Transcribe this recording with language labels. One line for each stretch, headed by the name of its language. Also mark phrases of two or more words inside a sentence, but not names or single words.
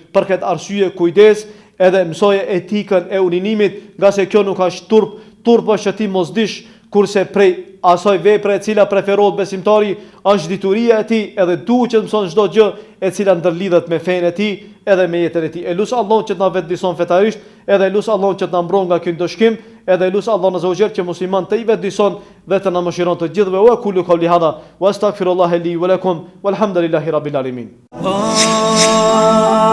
Albanian: Për këtë arsye kujdes, edhe mësoje etikën e urinimit, nga se kjo nuk është turp është që ti mos dish, kurse prej asaj vepre e cila preferohet besimtari është dituria e tij, edhe duhet që të mëson çdo gjë e cila ndërlidhet me fenë e tij edhe me jetën e tij. E lut Allahun që të na vetëdijson fetarisht, edhe lut Allahun që të na mbron nga ky ndoshkim, edhe lut Allahun
Arabic: عز وجل
Albanian: që musliman të i vetëdijson dhe të na mëshiron të gjithëve.
Arabic: وكل قولي هذا وأستغفر الله لي ولكم والحمد لله رب العالمين.